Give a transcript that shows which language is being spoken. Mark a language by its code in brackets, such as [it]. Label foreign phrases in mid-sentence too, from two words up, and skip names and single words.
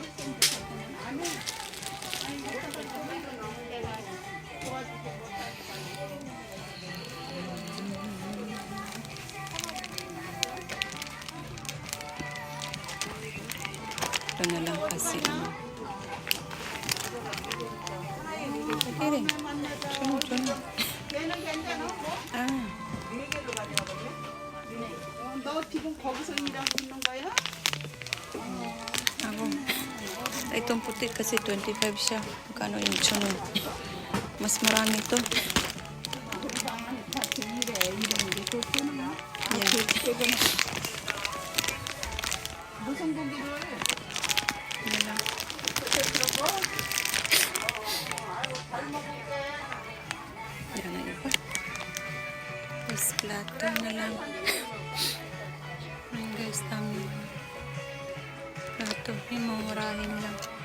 [tl] Ito na lang kasi pwede rin. Sunod. [ko] 너 지금 거기서 일하고 있는 거야? [tl] Ako. Itong puti kasi 25 siya. Magkano yung sunod? Mas marami ito. Yan. [ko] 무슨 고기를? [tl] Yan lang. Yan na iba. Tapos plato na lang. Ayan guys, tama. Plato. Yung mamurahin lang.